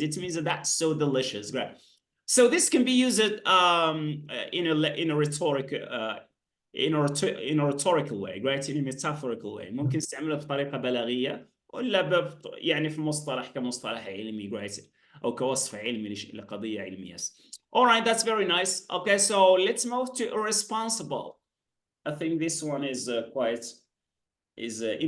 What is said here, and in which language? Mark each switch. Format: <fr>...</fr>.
<en>It means that that's so delicious, right? So this can be used in a rhetorical way, right? In a metaphorical way.</en> <ar>ممكن استعملها بطريقة بلاغية ولا يعني في مصطلح كمصطلح علمي، right? أو كوصف علمي لقضية علمية.</ar> <en>All right, that's very nice. Okay, so let's move to irresponsible. I think this one is quite is</en>